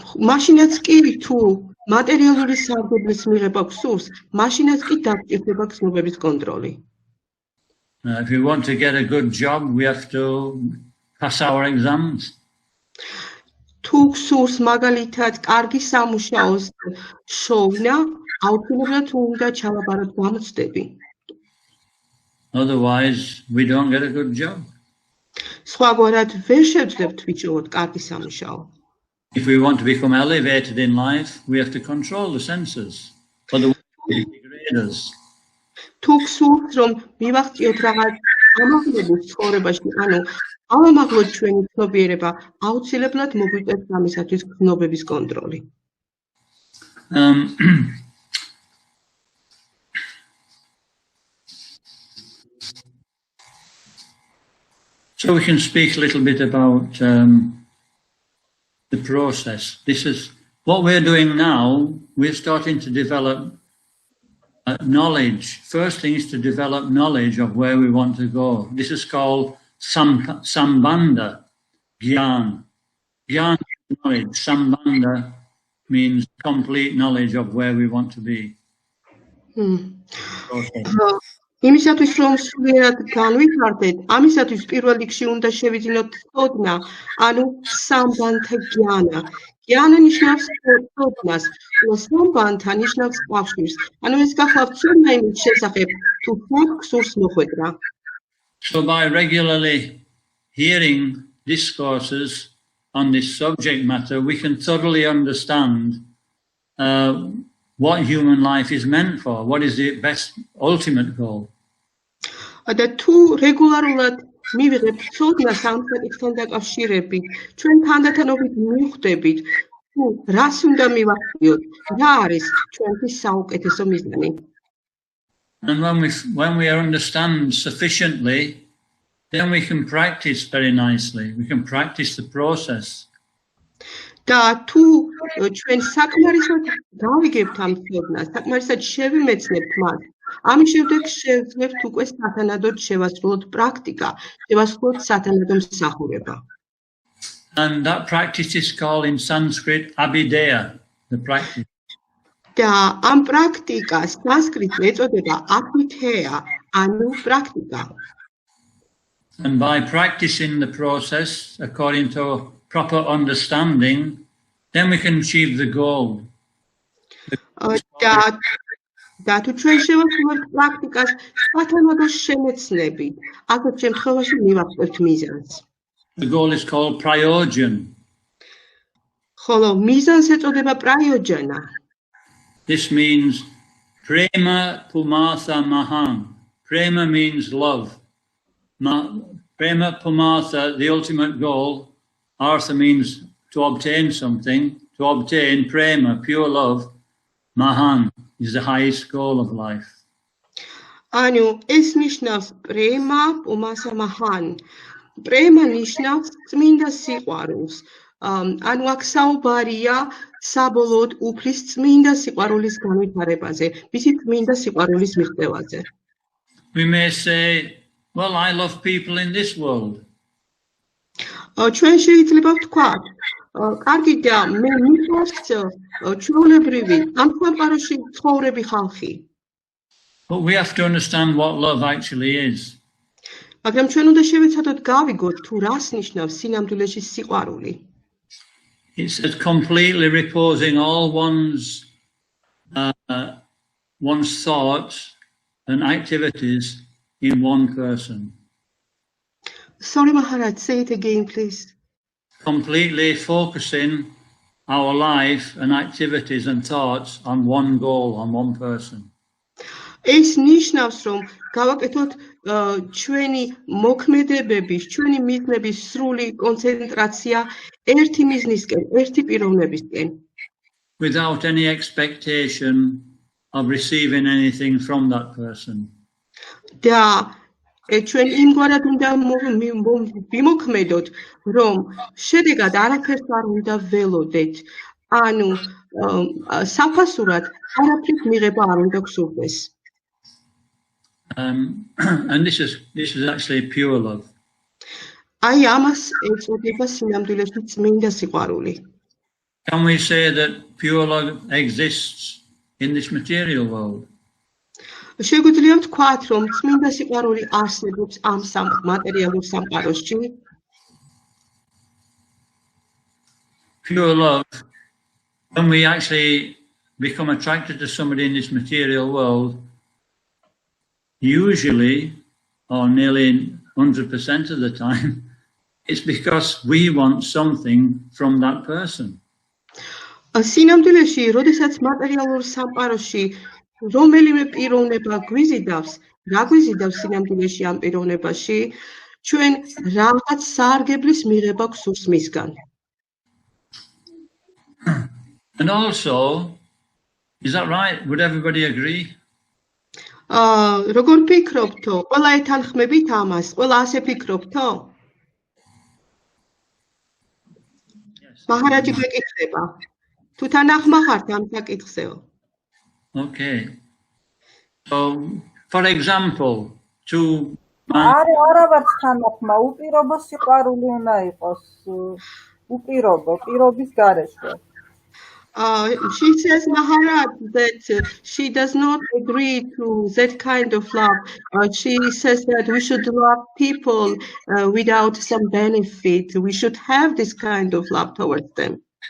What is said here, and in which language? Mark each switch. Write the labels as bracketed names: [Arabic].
[Georgian] მაშინაც კი თუ მატერიალური სარგებლის მიღება გსურს, მაშინაც კი დაგჭირდება გრძნობების კონტროლი. [English] If we want to get a good job, we have to pass our exams. [Georgian] თუ გსურს მაგალითად კარგი სამუშაოს შოვნა, აუცილებლად უნდა ჩავაბაროთ გამოცდები. [English] Otherwise, we don't get a good job. [Georgian] სხვაგვარად ვერ შევძლებთ ვიჭროთ კარგი სამუშაო. [English] If we want to become elevated in life, we have to control the senses. Otherwise, it degrades us. [Georgian] თუ გსურთ რომ მივაღწიოთ რაღაც ამაღლების ცხოვრებაში, ანუ ავამაღლოთ ჩვენი ცნობიერება, აუცილებლად მოგვიწევს ამისათვის გრძნობების კონტროლი. [English] So we can speak a little bit about the process. This is what we're doing now. We're starting to develop knowledge. First thing is to develop knowledge of where we want to go. This is called sambandha, gyan. Jnana knowledge, sambandha means complete knowledge of where we want to be. [Georgian] იმისათვის რომ სულიერად განვითარდეთ, ამისათვის პირველ რიგში უნდა შევიძინოთ ცოდნა, ანუ სამბანთა გიანა. გიანა ნიშნავს ცოდნას, სამბანთა ნიშნავს კავშირს. ანუ ეს გახლავთ ცოდნა იმის შესახებ, თუ ფაქტს სურს მოხვედრა. [English] So by regularly hearing discourses on this subject matter, we can thoroughly understand what human life is meant for, what is the best ultimate goal. [Georgian] და თუ რეგულარულად მივიღებთ ცოდნას ამ საკითხთან დაკავშირებით, ჩვენ თანდათანობით მივხვდებით, თუ რას უნდა მივახციოთ, რა არის ჩვენთვის საუკეთესო მიზანი. [English] And when we understand sufficiently, then we can practice very nicely. We can practice the process. [Georgian] და თუ ჩვენ საკმარისად გავიგებთ ამ ცოდნას, საკმარისად შევიმეცნებთ მას, ამის შემდეგ შევძლებთ უკვე სათანადოდ შევასრულოთ პრაქტიკა, შევასრულოთ სათანადო მსახურება. [English] And that practice is called in Sanskrit abhideya, the practice. [Georgian] და ამ პრაქტიკას სანსკრიტში ეწოდება აბჰიდეა, ანუ პრაქტიკა. [English] And by practicing the process according to proper understanding, then we can achieve the goal. [Georgian] და თუ ჩვენ შევასრულებთ პრაქტიკას სათანადო შემეცნებით, აგრეთ შემთხვევაში მივახცევთ მიზანს. [English] The goal is called prayojan. [Georgian] ხოლო მიზანს ეწოდება პრაიოჯანა. [English] This means prema pumatha mahan. Prema means love. Prema pumatha, the ultimate goal. Artha means to obtain something. To obtain prema, pure love. Mahan is the highest goal of life. [Georgian] ანუ ეს ნიშნავს პრემა პუმასა მაჰან. პრემა ნიშნავს წმინდა სიყვარულს. ანუ აქ საუბარია საბოლოოდ უფლის წმინდა სიყვარულის განვითარებაზე, მისი წმინდა სიყვარულის მიღწევაზე. [English] We may say, well, I love people in this world. [Georgian] ჩვენ შეიძლება ვთქვათ, კარგი და მე მიყვარს ჩვეულებრივი ამ სამყაროში ცხოვრები ხალხი. [English] But we have to understand what love actually is. [Georgian] მაგრამ ჩვენ უნდა შევეცადოთ გავიგოთ თუ რას ნიშნავს სინამდვილეში სიყვარული. [English] It's completely reposing all one's thoughts and activities in one person. Sorry, Maharaj, say it again, please. Completely focusing our life and activities and thoughts on one goal, on one person. [Georgian] ეს ნიშნავს, რომ გავაკეთოთ ჩვენი მოქმედებების, ჩვენი მიზნების სრული კონცენტრაცია ერთი მიზნისკენ, ერთი პიროვნებისკენ. [English] Without any expectation of receiving anything from that person. [Georgian] და ჩვენ იმგვარად უნდა ვიმოქმედოთ, რომ შედეგად არაფერს არ უნდა ველოდეთ, ანუ საფასურად არაფრის მიღება არ უნდა გსურდეს. [English] And this is actually pure love. [Georgian] აი ამას ეწოდება სინამდვილეში წმინდა სიყვარული. [English] Can we say that pure love exists in this material world? [Georgian] შეგვიძლია ვთქვათ, რომ წმინდა სიყვარული არსებობს ამ მატერიალურ სამყაროში? [English] Pure love, when we actually become attracted to somebody in this material world, usually, or nearly 100% of the time, it's because we want something from that person. [Georgian] სინამდვილეში, როდესაც მატერიალურ სამყაროში რომელიმე პიროვნება გვიზიდავს, რა გვიზიდავს სინამდვილეში ამ პიროვნებაში, ჩვენ რაღაც სარგებლის მიღება გსურს მისგან. [English] And also, is that right? Would everybody agree? [Georgian] როგორ ფიქრობთო? ყველა ეთანხმებით ამას? ყველა ასე ფიქრობთო? მაჰარაჯი გვეკითხება. თუ თანახმა ხართ ამ საკითხზეო? [English] Okay. So, for example, [Georgian] არა ვარ თანახმა, უპირობო სიყვარული უნდა იყოს. უპირობო, პირობის გარეშე. [English] She says, Maharaj, that she does not agree to that kind of love. She says that we should love people without some benefit. We should have this kind of love towards them.